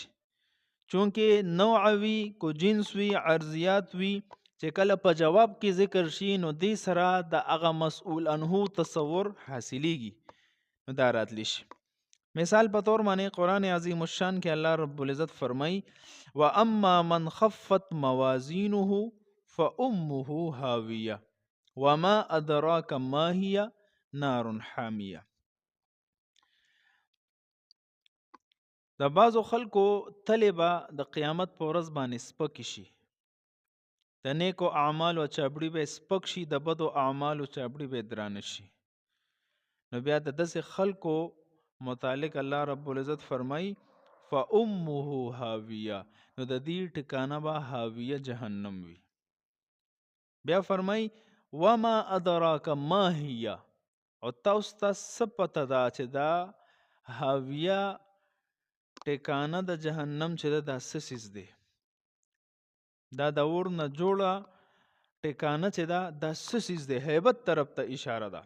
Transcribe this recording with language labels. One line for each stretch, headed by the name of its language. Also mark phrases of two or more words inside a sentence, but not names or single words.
Pashto: چونکه نوع وی کو جنس وی عرضیات وی چې کله په جواب کې ذکر شي نو دې سره د هغه مسئول عنه تصور حاصلیږي، نو دا راتلی شي. مثال په طور باندې قرآن عظیم الشان کې الله رب العزت فرمای
Arabic: واما من خفت موازینه فامه هاویه وما ادراک ما هي نار حامیه.
Pashto: د بعضو خلکو تلې به د قیامت په ورځ باندې سپک شي، د نیکو اعمالو چابړي به سپک شي، د بدو اعمالو چابړي به درانه شي. نو بیا د داسې خلکو متعلق الله رب العزت فرمای
Arabic: فامه هاویه،
Pashto: نو د دې ټکانه به هاویه جهنم وي. بیا فرمای
Arabic: وما ادراک ما هي،
Pashto: او تاسو ته څه پته ده چې دا هاویه ټکانه د جهنم چې دا څه څیز دی، دا د اور نه جوړه ټکانه چې دا څه څیز دی، هیبت طرف ته اشاره ده.